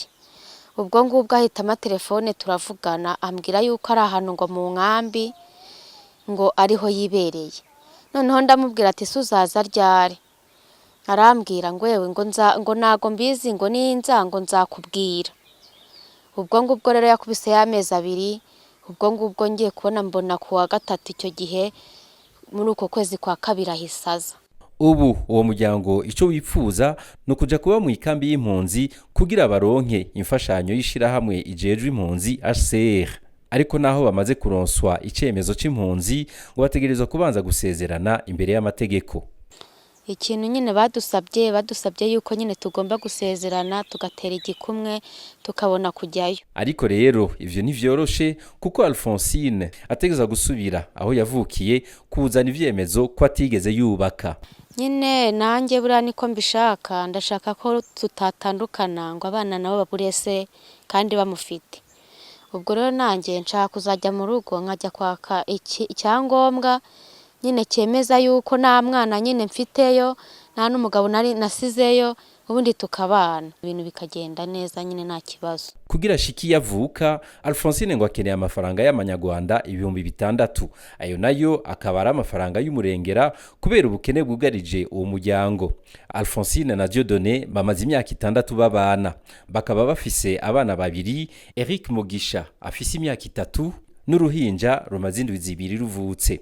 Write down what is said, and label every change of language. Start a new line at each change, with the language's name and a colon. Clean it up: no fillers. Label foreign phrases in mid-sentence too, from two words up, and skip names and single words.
Kinyarwanda: ubwo ngubwo ahita amatelefone turavugana ambwira yuko ari ahantu ngo mu nkambi ngo ariho yibereye noneho ndamubwira ati suzaza ryari arambwira ngo yewe ngo nago mbizi ngo ninza ngo nzakubwira ubwo ngubwo rero yakubise y'amezi 2 ubwo ngubwo ngiye kubona mbona kuwa gatatu icyo gihe muri uko kwezi kwa kabiri ahisaza.
Rundi: Ubu uwo muryango ico wipfuza no kuja kuba mu ikambi y'impunzi kugira baronke imfashanyo yishira hamwe ijejwe impunzi HCR ariko naho bamaze kuronswa icemezo c'impunzi ngo bategerezwa kubanza gusezerana imbere y'amategeko.
Kinyarwanda: Ikintu nyine badusabye yuko nyine tugomba gusezerana tugatera igikumwe tukabona kujyayo.
Rundi: Ariko rero ivyo ntivyoroshe kuko Alphonsine ategeza gusubira aho yavukiye kuzana ivyemezo ko atigeze yubaka.
Kinyarwanda: Nyine nanjye bura niko mbishaka ndashaka ko tutatandukana ngo abana nabo baburese kandi bamufite. Ubwo rero nanjye nshaka kuzajya mu rugo nkajya kwaka icyangombwa nyine cyemeza yuko nta mwana nyine mfiteyo nta n'umugabo nari nasizeyo ubundi tukabana ibintu bikagenda neza nyine nta kibazo.
Rundi: Kugira shiki yavuka Alphonsine ngo akeneye amafaranga y'amanyarwanda 6,000 ayo nayo akaba ari amafaranga y'umurengera kubera ubukene bwugarije uwo muryango. Alphonsine na Dieudonné bamaze imyaka 6 babana bakaba bafise abana babiri. Eric Mugisha afise imyaka 3 n'uruhinja rumaze indwi 2 ruvutse.